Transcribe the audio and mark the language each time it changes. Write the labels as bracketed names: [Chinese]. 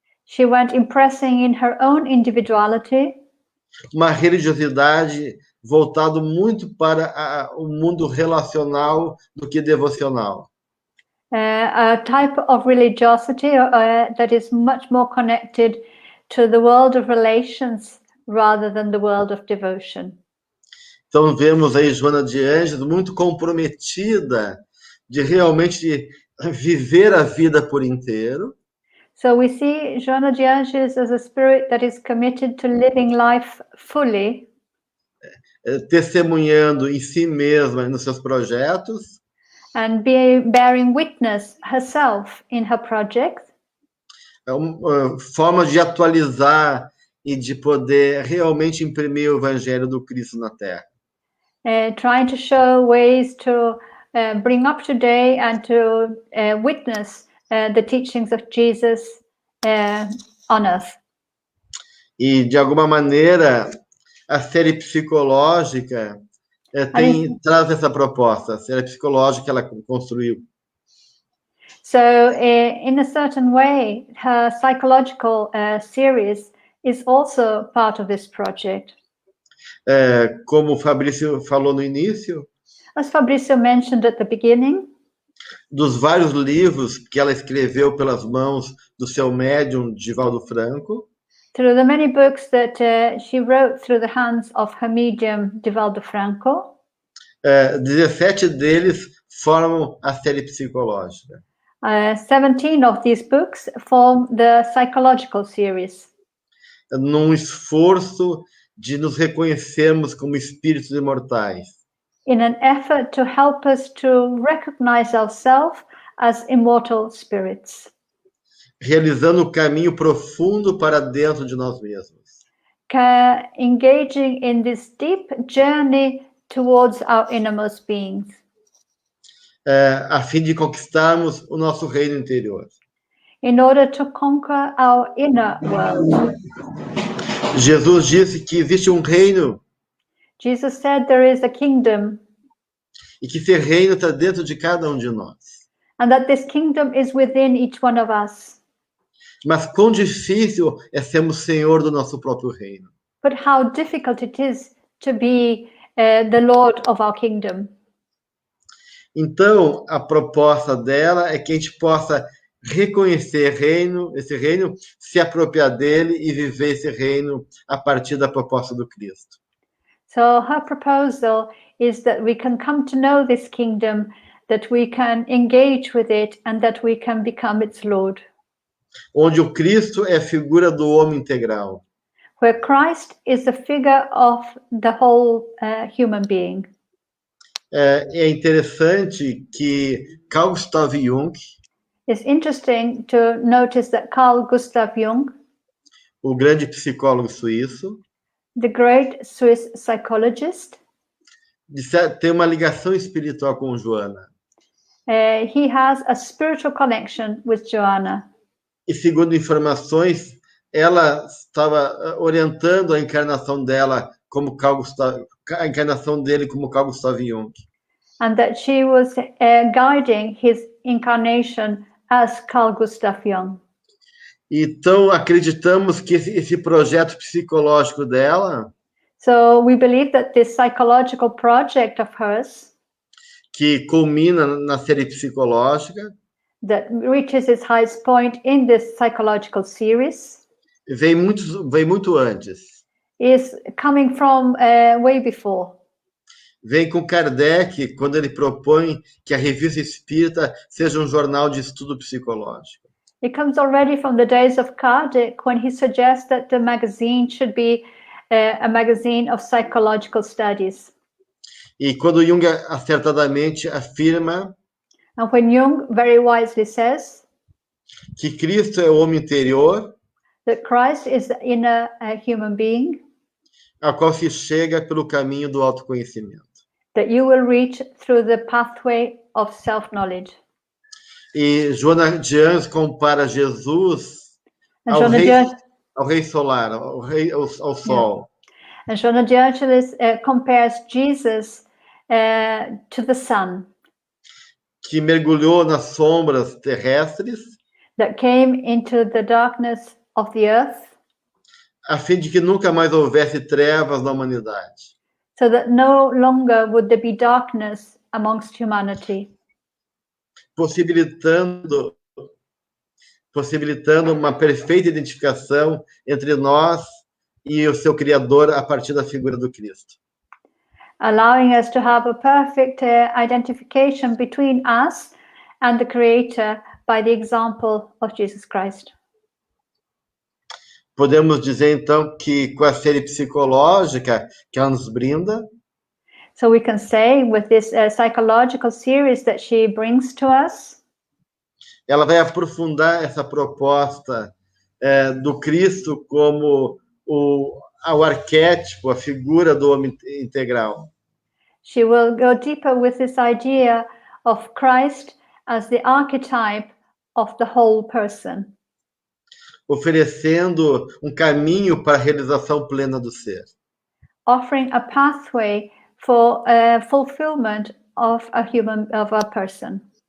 [English] she went impressing in her own individuality [Portuguese] uma religiosidade voltado muito para o mundo relacional do que devocional. [English] a type of religiosity that is much more connected to the world of relations rather than the world of devotion. [Portuguese] Então vemos aí Joanna de Ângelis muito comprometida de realmente viver a vida por inteiro. [English] So we see Joanna de Ângelis as a spirit that is committed to living life fully, [Portuguese] Testemunhando em si mesma e nos seus projetos, [English] and bearing witness herself in her projects, [Portuguese] formas de atualizar e de poder realmente imprimir o evangelho do Cristo na Terra. [English] trying to show ways to bring up to date and to witness the teachings of Jesus on earth. [Portuguese] E, de alguma maneira, a série psicológica traz essa proposta. A série psicológica ela construiu. [English] So, in a certain way, her psychological series is also part of this project. [Portuguese] Como o Fabrício falou no início, [English] As Fabrício mentioned at the beginning, [Portuguese] dos vários livros que ela escreveu pelas mãos do seu médium, Divaldo Franco, [English] through the many books that she wrote through the hands of her medium, Divaldo Franco, [Portuguese] 17 deles formam a série psicológica. [English] 17 of these books form the psychological series, [Portuguese] Num esforço de nos reconhecermos como espíritos imortais. [English] in an effort to help us to recognize ourselves as immortal spirits, [Portuguese] Realizando o caminho profundo para dentro de nós mesmos. [English] engaging in this deep journey towards our innermost beings, [Portuguese] A fim de conquistarmos o nosso reino interior. [English] in order to conquer our inner world. [Portuguese] Jesus disse que existe um reino [English] Jesus said there is a kingdom, [Portuguese] e que esse reino está dentro de cada um de nós. [English] and that this kingdom is within each one of us. [Portuguese] Mas quão difícil é sermos senhor do nosso próprio reino. [English] But how difficult it is to be the Lord of our kingdom. [Portuguese] Então, a proposta dela é que a gente possa reconhecer esse reino, se apropriar dele e viver esse reino a partir da proposta do Cristo. [English] So her proposal is that we can come to know this kingdom, that we can engage with it, and that we can become its Lord. [Portuguese] Onde o Cristo é a figura do homem integral. [English] Where Christ is the figure of the whole human being. [Portuguese] É interessante que Carl Gustav Jung, [English] It's interesting to notice that Carl Gustav Jung, [Portuguese] o grande psicólogo suíço, [English] the great Swiss psychologist, [Portuguese] tem uma ligação espiritual com Joanna. [English] he has a spiritual connection with Joanna. [Portuguese] E segundo informações, ela estava orientando a encarnação dela como a encarnação dele como Carl Gustav Jung. [English] And that she was guiding his incarnation as Carl Gustav Jung. [Portuguese] Então, acreditamos que esse projeto psicológico dela, [English] So we believe that this psychological project of hers, [Portuguese] que culmina na série psicológica, [English] that reaches its highest point in this psychological series, [Portuguese] vem muito antes. [English] is coming from way before. [Portuguese] Vem com Kardec, quando ele propõe que a Revista Espírita seja um jornal de estudo psicológico. [English] It comes already from the days of Kardec, when he suggests that the magazine should be a magazine of psychological studies. [Portuguese] E quando Jung acertadamente afirma [English] And when Jung very wisely says [Portuguese] que Cristo é o homem interior, [English] that Christ is the inner human being, [Portuguese] a qual se chega pelo caminho do autoconhecimento. [English] that you will reach through the pathway of self-knowledge. [Portuguese] E Joanna de Ângelis compara Jesus [English] And [Portuguese] ao Joanna rei, de, ao rei solar, ao sol. [English] and Joanna de Ângelis compares Jesus to the sun, [Portuguese] Que mergulhou nas sombras terrestres, [English] that came into the darkness of the earth, [Portuguese] a fim de que nunca mais houvesse trevas na humanidade. [English] so that no longer would there be darkness amongst humanity, [Portuguese] possibilitando uma perfeita identificação entre nós e o seu Criador a partir da figura do Cristo. [English] allowing us to have a perfect identification between us and the Creator by the example of Jesus Christ. [Portuguese] Podemos dizer, então, que com a série psicológica que ela nos brinda, [English] So we can say with this psychological series that she brings to us, [Portuguese] ela vai aprofundar essa proposta do Cristo como o arquétipo, a figura do homem integral. [English] she will go deeper with this idea of Christ as the archetype of the whole person, [Portuguese] oferecendo caminho para a realização plena do ser. [English] offering a pathway for fulfillment of a person,